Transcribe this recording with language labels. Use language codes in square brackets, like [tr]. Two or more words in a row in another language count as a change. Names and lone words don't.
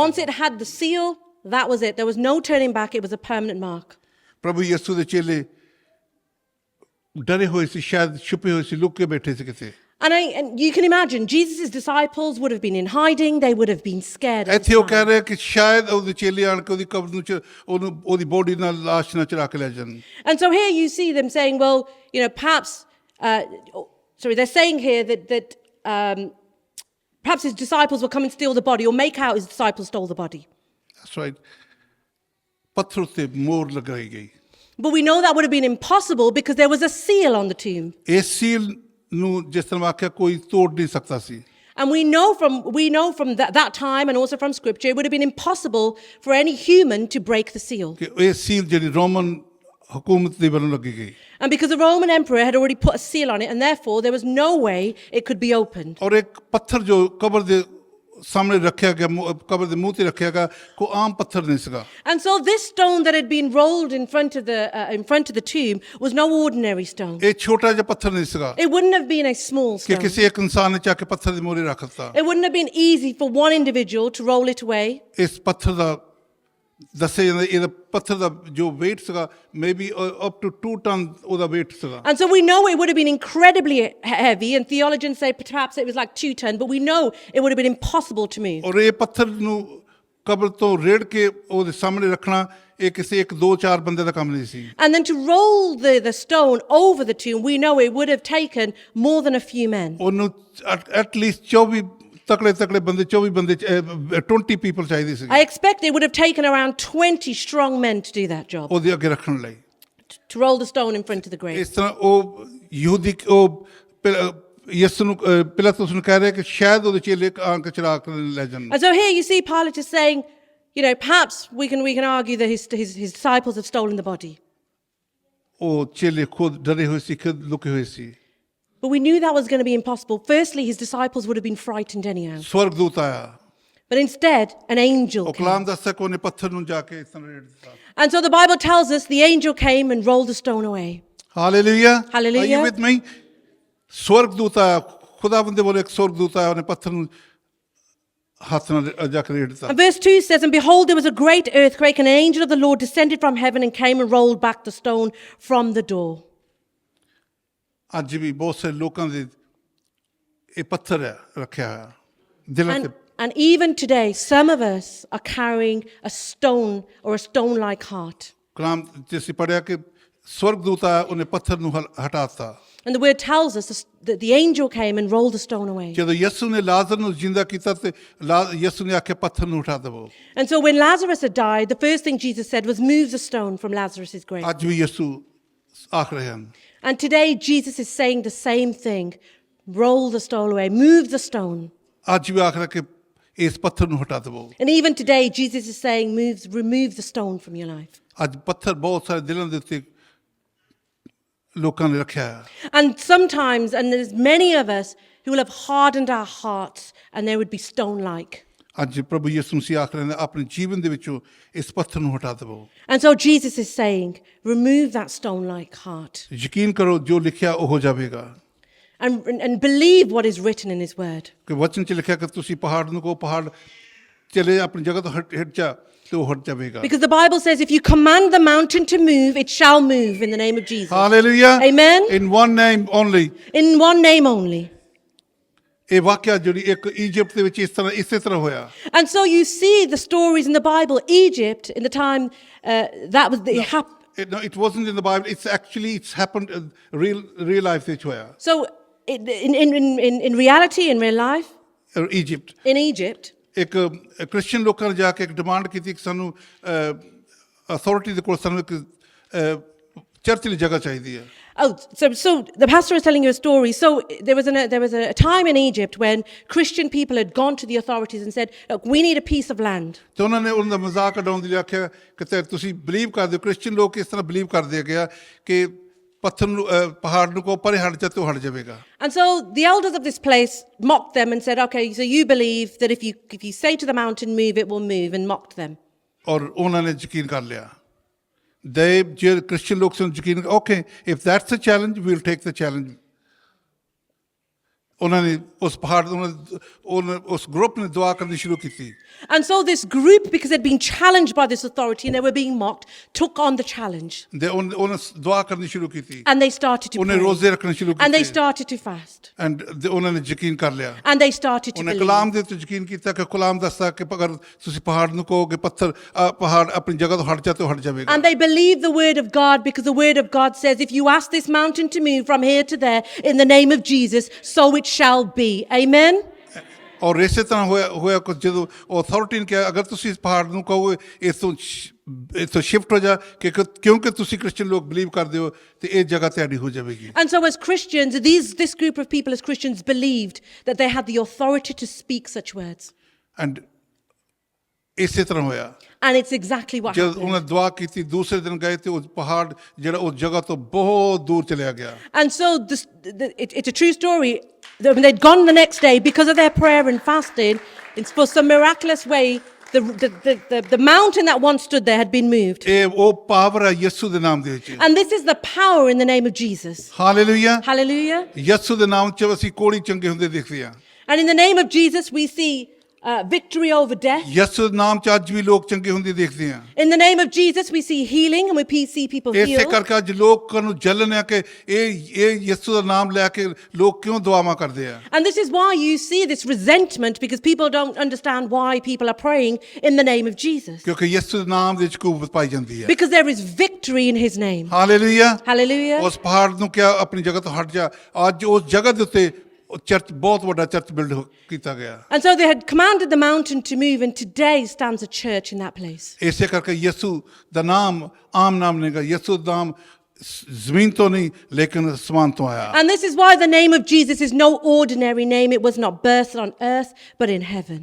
[en] Once it had the seal, that was it. There was no turning back. It was a permanent mark. [pa] ਪ੍ਰਭੂ ਯਿਸੂ ਦੇ ਚੇਲੇ ਡਰੇ ਹੋਏ ਸੀ, ਸ਼ਾਇਦ ਛੁਪੇ ਹੋਏ ਸੀ, ਲੁਕ ਕੇ ਬੈਠੇ ਸੀ ਕਿਤੇ। [en] And you can imagine, Jesus' disciples would have been in hiding. They would have been scared. [pa] ਇੱਥੇ ਉਹ ਕਹਿ ਰਿਹਾ ਕਿ ਸ਼ਾਇਦ ਉਹਦੇ ਚੇਲੇ ਆਣ ਕੇ ਉਹਦੀ ਕਬਰ ਨੂੰ ਉਹਦੀ ਬੋਡੀ ਨਾਲ ਲਾਸ਼ ਨਾਲ ਚੜਾ ਕੇ ਲੈ ਜਾਣ। [en] And so here you see them saying, well, you know, perhaps, they're saying here that perhaps his disciples will come and steal the body or make out his disciples stole the body. That's right. [pa] ਪੱਥਰ ਉੱਤੇ ਮੋਹਰ ਲਗਾਈ ਗਈ। [en] But we know that would have been impossible because there was a seal on the tomb. [pa] ਇਸ ਸੀਲ ਨੂੰ ਜਿਸ ਤਰ੍ਹਾਂ ਆਖਿਆ ਕੋਈ ਤੋੜ ਨਹੀਂ ਸਕਦਾ ਸੀ। [en] And we know from that time and also from scripture, it would have been impossible for any human to break the seal. [pa] ਕਿ ਇਹ ਸੀਲ ਜਿਹੜੀ ਰੋਮਨ ਹਕੂਮਤ ਦੇ ਵੱਲੋਂ ਲੱਗੀ ਗਈ। [en] And because the Roman emperor had already put a seal on it, and therefore there was no way it could be opened. [pa] ਔਰ ਇੱਕ ਪੱਥਰ ਜੋ ਕਬਰ ਦੇ ਸਾਹਮਣੇ ਰੱਖਿਆ ਗਿਆ, ਕਬਰ ਦੇ ਮੂੰਹ ਤੇ ਰੱਖਿਆ ਗਿਆ, ਕੋਈ ਆਮ ਪੱਥਰ ਨਹੀਂ ਸੀਗਾ। And so this stone that had been rolled in front of the tomb was no ordinary stone. ਇਹ ਛੋਟਾ ਜਿਹਾ ਪੱਥਰ ਨਹੀਂ ਸੀਗਾ [en] It wouldn't have been a small [pa] ਕਿ [en] stone. [pa] ਕਿਸੇ ਇੱਕ ਇਨਸਾਨ ਨੇ ਚੱਕ ਕੇ ਪੱਥਰ ਦੇ ਮੂਹਰੇ ਰੱਖ ਦਿੱਤਾ। [en] It wouldn't have been easy for one individual to roll it away. [pa] ਇਸ ਪੱਥਰ ਦਾ ਦੱਸਿਆ ਜਾਂਦਾ ਇਹਦਾ ਪੱਥਰ ਦਾ ਜੋ weight ਸੀਗਾ [en] maybe up to 2 ton [pa] ਉਹਦਾ weight ਸੀਗਾ। [en] And so we know it would have been incredibly heavy, and theologians say perhaps it was like 2 tons, but we know it would have been impossible to move. [pa] ਔਰ ਇਹ ਪੱਥਰ ਨੂੰ ਕਬਰ ਤੋਂ ਰੇੜ ਕੇ ਉਹਦੇ ਸਾਹਮਣੇ ਰੱਖਣਾ ਇਹ ਕਿਸੇ 1 2 4 ਬੰਦੇ ਦਾ ਕੰਮ ਨਹੀਂ ਸੀ। [en] And then to roll the stone over the tomb, we know it would have taken more than a few men. [pa] ਉਹਨੂੰ [en] at least [pa] 24 ਤਕੜੇ ਬੰਦੇ 24 ਬੰਦੇ 20 people ਚਾਹੀਦੇ ਸੀ [en] I expect it would have taken around 20 strong men to do that job, [pa] ਉਹਦੇ ਅੱਗੇ ਰੱਖਣ ਲਈ। [en] to roll the stone in front of the grave. [pa] ਇਸ ਤਰ੍ਹਾਂ ਉਹ ਯਹੂਦੀ ਉਹ ਯਿਸੂ ਨੂੰ ਪਿਲਾਤੁਸ ਨੂੰ ਕਹਿ ਰਿਹਾ ਕਿ ਸ਼ਾਇਦ ਉਹਦੇ ਚੇਲੇ ਆ ਕੇ ਚੜਾ ਕੇ ਲੈ ਜਾਣ। [en] And so here you see Pilate is saying, you know, perhaps we can argue that his disciples have stolen the body. [pa] ਉਹ ਚੇਲੇ ਖੁਦ ਡਰੇ ਹੋਏ ਸੀ, ਖੁਦ ਲੁਕੇ ਹੋਏ ਸੀ। [en] But we knew that was going to be impossible. Firstly, his disciples would have been frightened anyhow. [pa] ਸਵਰਗਦੂਤ ਆਇਆ। [en] But instead, an angel [pa] ਉਹ [en] came. [pa] ਕਲਾਮ ਦੱਸਦਾ ਕਿ ਉਹਨੇ ਪੱਥਰ ਨੂੰ ਜਾ ਕੇ ਇਸ ਤਰ੍ਹਾਂ ਰੇੜ ਦਿੱਤਾ। [en] And so the Bible tells us the angel came and rolled the stone away. हालेलुया Hallelujah. Are you with me? [hi] स्वर्गदूत आया खुदावंद [pa] ਦੇ ਬੋਲੇ ਇੱਕ स्वर्गदूत ਆਇਆ ਉਹਨੇ ਪੱਥਰ ਨੂੰ ਹੱਥ ਨਾਲ ਜਾ ਕੇ ਰੇੜ ਦਿੱਤਾ [en] And verse 2 says, And behold, there was a great earthquake, and an angel of the Lord descended from heaven and came and rolled back the stone from the door. [pa] ਅੱਜ ਵੀ ਬਹੁਤ ਸਾਰੇ ਲੋਕਾਂ ਦੇ ਇਹ ਪੱਥਰ ਹੈ ਰੱਖਿਆ ਹੋਇਆ ਦਿਲਾਂ ਤੇ [en] And even today, some of us are carrying a stone or a stone-like heart. [pa] ਕਲਾਮ ਚ ਅਸੀਂ ਪੜ੍ਹਿਆ ਕਿ स्वर्गदूत ਆਇਆ ਉਹਨੇ ਪੱਥਰ ਨੂੰ ਹਟਾਤਾ [en] And the word tells us that the angel came and rolled the stone away. [pa] ਜਦੋਂ ਯਿਸੂ ਨੇ ਲਾਜ਼ਰ ਨੂੰ ਜ਼ਿੰਦਾ ਕੀਤਾ ਤੇ ਯਿਸੂ ਨੇ ਆਖਿਆ ਪੱਥਰ ਨੂੰ ਉਠਾ ਦੇਵੋ [en] And so when Lazarus had died, the first thing Jesus said was, Move the stone from Lazarus' grave. [pa] ਅੱਜ ਵੀ ਯਿਸੂ ਆਖ ਰਹੇ ਹਨ [en] And today, Jesus is saying the same thing. Roll the stone away. Move the stone. [pa] ਅੱਜ ਵੀ ਆਖ ਰਿਹਾ ਕਿ ਇਸ ਪੱਥਰ ਨੂੰ ਹਟਾ ਦੇਵੋ [en] And even today, Jesus is saying, remove the stone from your life. [pa] ਅੱਜ ਪੱਥਰ ਬਹੁਤ ਸਾਰੇ ਦਿਲਾਂ ਦੇ ਉੱਤੇ ਲੋਕਾਂ ਨੇ ਰੱਖਿਆ ਹੈ [en] And sometimes, and there's many of us who will have hardened our hearts and they would be stone-like. [pa] ਅੱਜ ਪ੍ਰਭੂ ਯਿਸੂ ਮਸੀਹ ਆਖ ਰਹੇ ਨੇ ਆਪਣੇ ਜੀਵਨ ਦੇ ਵਿੱਚੋਂ ਇਸ ਪੱਥਰ ਨੂੰ ਹਟਾ ਦੇਵੋ [en] And so Jesus is saying, remove that stone-like heart [pa] ਯਕੀਨ ਕਰੋ ਜੋ ਲਿਖਿਆ ਉਹ ਹੋ ਜਾਵੇਗਾ [en] and believe what is written in his word. [pa] ਕਿ ਵਚਨ ਚ ਲਿਖਿਆ ਕਿ ਤੁਸੀਂ ਪਹਾੜ ਨੂੰ ਕਹੋ ਪਹਾੜ ਚਲੇ ਆਪਣੀ ਜਗ੍ਹਾ ਤੋਂ ਹਟ ਜਾ ਤੇ ਉਹ ਹਟ ਜਾਵੇਗਾ [en] Because the Bible says, if you command the mountain to move, it shall move in the name of Jesus. ਹਾਲੇਲੂਇਆ Amen. in one name only In one name only. [pa] ਇਹ ਵਾਕਿਆ ਜਿਹੜੀ ਇੱਕ ਇਜਿਪਟ ਦੇ ਵਿੱਚ ਇਸੇ ਤਰ੍ਹਾਂ ਹੋਇਆ [en] And so you see the stories in the Bible. Egypt, in the time that was the No, it wasn't in the Bible. It's happened in real life [pa] ਵਿੱਚ ਹੋਇਆ [en] So in reality, in real life, Egypt in Egypt, [pa] ਇੱਕ ਕ੍ਰਿਸਚੀਅਨ ਲੋਕਾਂ ਨੇ ਜਾ ਕੇ ਇੱਕ ਡਿਮਾਂਡ ਕੀਤੀ ਕਿ ਸਾਨੂੰ ਅਥਾਰਟੀ ਦੇ ਕੋਲ ਸਾਨੂੰ ਇੱਕ ਚਰਚ ਲਈ ਜਗ੍ਹਾ ਚਾਹੀਦੀ ਹੈ [en] oh, so the pastor was telling you a story. So there was a time in Egypt when Christian people had gone to the authorities and said, look, we need a piece of land. [pa] ਤੇ ਉਹਨਾਂ ਨੇ ਉਹਨਾਂ ਦਾ ਮਜ਼ਾਕ ਉਡਾਉਣ ਦੇ ਲਈ ਆਖਿਆ ਕਿ ਤੁਸੀਂ ਬਲੀਵ ਕਰਦੇ ਹੋ ਕ੍ਰਿਸਚੀਅਨ ਲੋਕ ਇਸ ਤਰ੍ਹਾਂ ਬਲੀਵ ਕਰਦੇ ਗਿਆ ਕਿ ਪੱਥਰ ਨੂੰ ਪਹਾੜ ਨੂੰ ਕੋ ਪਰੇ ਹਟ ਜਾ ਤੇ ਉਹ ਹਟ ਜਾਵੇਗਾ [en] And so the elders of this place mocked them and said, okay, so you believe that if you say to the mountain, move, it will move, and mocked them. [pa] ਔਰ ਉਹਨਾਂ ਨੇ ਯਕੀਨ ਕਰ ਲਿਆ ਜੇ ਕ੍ਰਿਸਚੀਅਨ ਲੋਕ ਸਨ ਯਕੀਨ [en] okay if that's a challenge we will take the challenge [pa] ਉਹਨਾਂ ਨੇ ਉਸ ਪਹਾੜ ਉਸ ਗਰੁੱਪ ਨੇ ਦੁਆ ਕਰਨੀ ਸ਼ੁਰੂ ਕੀਤੀ [en] And so this group, because they'd been challenged by this authority and they were being mocked, took on the challenge. [pa] ਉਹਨਾਂ ਦੁਆ ਕਰਨੀ ਸ਼ੁਰੂ ਕੀਤੀ [en] And they started to [pa] ਉਹਨੇ [en] pray. [pa] ਰੋਜ਼ੇ ਰੱਖਣੇ ਸ਼ੁਰੂ [en] And they [pa] ਕੀਤੇ [en] started to fast. [pa] ਐਂਡ ਉਹਨਾਂ ਨੇ ਯਕੀਨ ਕਰ ਲਿਆ [en] And they started to [pa] ਉਹਨੇ [en] believe. [pa] ਕਲਾਮ ਦੇ ਉੱਤੇ ਯਕੀਨ ਕੀਤਾ ਕਿ ਕਲਾਮ ਦੱਸਦਾ ਕਿ ਅਗਰ ਤੁਸੀਂ ਪਹਾੜ ਨੂੰ ਕਹੋਗੇ ਪੱਥਰ ਪਹਾੜ ਆਪਣੀ ਜਗ੍ਹਾ ਤੋਂ ਹਟ ਜਾ ਤੇ ਉਹ ਹਟ ਜਾਵੇਗਾ [en] And they believed the word of God, because the word of God says, if you ask this mountain to move from here to there in the name of Jesus, so it shall be. Amen. [pa] ਔਰ ਇਸੇ ਤਰ੍ਹਾਂ ਹੋਇਆ ਕੁਝ ਜਦੋਂ ਅਥਾਰਟੀ ਨੇ ਕਿਹਾ ਅਗਰ ਤੁਸੀਂ ਇਸ ਪਹਾੜ ਨੂੰ ਕਹੋਗੇ ਇਸ ਤੋਂ ਸ਼ਿਫਟ ਹੋ ਜਾ ਕਿਉਂਕਿ ਤੁਸੀਂ ਕ੍ਰਿਸਚੀਅਨ ਲੋਕ ਬਲੀਵ ਕਰਦੇ ਹੋ ਤੇ ਇਹ ਜਗ੍ਹਾ ਤੁਹਾਡੀ ਹੋ ਜਾਵੇਗੀ [en] And so as Christians, this group of people as Christians believed that they had the authority to speak such words. [pa] ਐਂਡ ਇਸੇ ਤਰ੍ਹਾਂ ਹੋਇਆ [en] And it's exactly what [pa] ਜਦ [en] happened. [pa] ਉਹਨਾਂ ਦੁਆ ਕੀਤੀ ਦੂਸਰੇ ਦਿਨ ਗਏ ਤੇ ਉਹ ਪਹਾੜ ਜਿਹੜਾ ਉਸ ਜਗ੍ਹਾ ਤੋਂ ਬਹੁਤ ਦੂਰ ਚਲਿਆ ਗਿਆ [en] And so it's a true story. When they'd gone the next day, because of their prayer and fasting, for some miraculous way, the mountain that once stood there had been moved. [pa] ਇਹ ਉਹ ਪਾਵਰ ਹੈ ਯਿਸੂ ਦੇ ਨਾਮ ਦੇ ਵਿੱਚ [en] And this is the power in the name of Jesus. ਹਾਲੇਲੂਇਆ Hallelujah. [pa] ਯਿਸੂ ਦੇ ਨਾਮ 'ਚ ਅਸੀਂ ਕੋੜੀ ਚੰਗੇ ਹੁੰਦੇ ਦੇਖਦੇ ਹਾਂ [en] And in the name of Jesus, we see victory over death. [pa] ਯਿਸੂ ਦੇ ਨਾਮ 'ਚ ਅੱਜ ਵੀ ਲੋਕ ਚੰਗੇ ਹੁੰਦੇ ਦੇਖਦੇ ਹਾਂ [en] In the name of Jesus, we see healing and we see people [pa] ਇਸੇ [en] healed. [pa] ਕਰਕੇ ਅੱਜ ਲੋਕਾਂ ਨੂੰ ਜਲਨ ਹੈ ਕਿ ਇਹ ਯਿਸੂ ਦਾ ਨਾਮ ਲੈ ਕੇ ਲੋਕ ਕਿਉਂ ਦੁਆਵਾਂ ਕਰਦੇ ਆ [en] And this is why you see this resentment, because people don't understand why people are praying in the name of Jesus. [pa] ਕਿਉਂਕਿ ਯਿਸੂ ਦੇ ਨਾਮ ਦੇ ਵਿੱਚ ਕੂਵਤ ਪਾਈ ਜਾਂਦੀ ਹੈ [en] Because there is victory in his name. ਹਾਲੇਲੂਇਆ Hallelujah. [pa] ਉਸ ਪਹਾੜ ਨੂੰ ਕਿਹਾ ਆਪਣੀ ਜਗ੍ਹਾ ਤੋਂ ਹਟ ਜਾ ਅੱਜ ਉਸ ਜਗ੍ਹਾ ਦੇ ਉੱਤੇ ਚਰਚ ਬਹੁਤ ਵੱਡਾ ਚਰਚ ਬਿਲਡ ਕੀਤਾ ਗਿਆ [en] And so they had commanded the mountain to move, and today stands a church in that place. [pa] ਇਸੇ ਕਰਕੇ ਯਿਸੂ ਦਾ ਨਾਮ ਆਮ ਨਾਮ ਨਹੀਂ ਗਾ ਯਿਸੂ ਦਾ ਨਾਮ ਜ਼ਮੀਨ ਤੋਂ ਨਹੀਂ ਲੇਕਿਨ ਅਸਮਾਨ ਤੋਂ ਆਇਆ [en] And this is why the name of Jesus is no ordinary name. It was not birthed on earth, but in heaven.